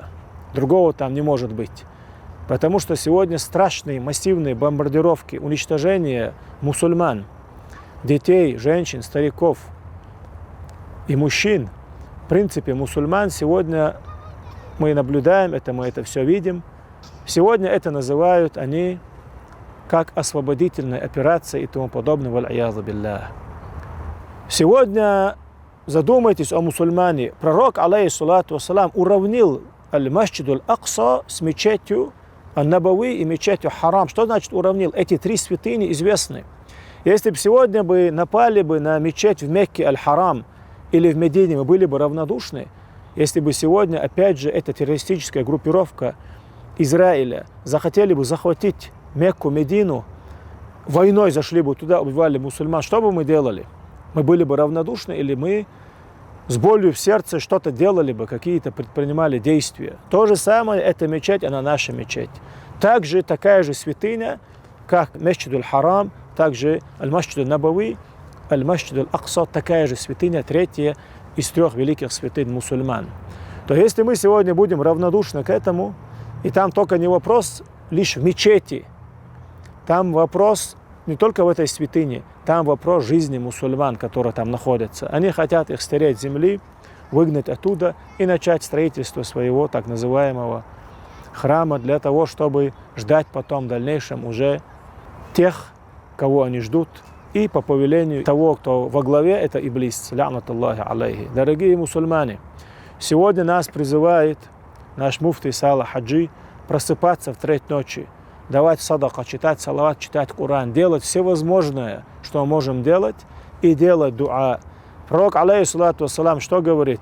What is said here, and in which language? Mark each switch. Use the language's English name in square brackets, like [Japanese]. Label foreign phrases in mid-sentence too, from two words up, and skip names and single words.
[Russian] Другого там не может быть. Потому что сегодня страшные массивные бомбардировки, уничтожение мусульман, детей, женщин, стариков и мужчин. В принципе, мусульман сегодня мы наблюдаем, мы это все видим. Сегодня это называют они как освободительная операция и тому подобное. [Arabic] والعياذ بالله. [Russian] Сегодня задумайтесь о мусульмане. Пророк, [Arabic] عليه الصلاة والسلام, [Russian] уравнил аль-Масджид аль-Акса с мечетью Ан-Набави и мечетью Харам. Что значит уравнил? Эти три святыни известны. Если бы сегодня бы напали бы на мечеть в Мекке Аль-Харам или в Медине, мы были бы равнодушны. Если бы сегодня, опять же, эта террористическая группировка Израиля захотели бы захватить Мекку, Медину, войной зашли бы туда, убивали мусульман, что бы мы делали? Мы были бы равнодушны или мы с болью в сердце что-то делали бы, какие-то предпринимали действия? То же самое, эта мечеть, она наша мечеть. Также такая же святыня, как Масджид аль-Харам, также Аль-Масджид аль-Набави, Аль-Масджид аль-Акса, такая же святыня, третья из трех великих святынь мусульман. То если мы сегодня будем равнодушны к этому, и там только не вопрос лишь в мечети, там вопрос не только в этой святыне, там вопрос жизни мусульман, которые там находятся. Они хотят их стереть с земли, выгнать оттуда и начать строительство своего так называемого храма для того, чтобы ждать потом в дальнейшем уже тех, кого они ждут, и по повелению того, кто во главе, это Иблис, [Arabic] لعنة الله عليه. [Russian] Дорогие мусульмане, сегодня нас призывает наш муфти Салах Хаджи просыпаться в 3 ночи, давать садака, читать салават, читать Коран, делать все возможное, что мы можем делать, и делать дуа. Пророк, [Arabic] عليه الصلاة والسلام, [Russian] что говорит?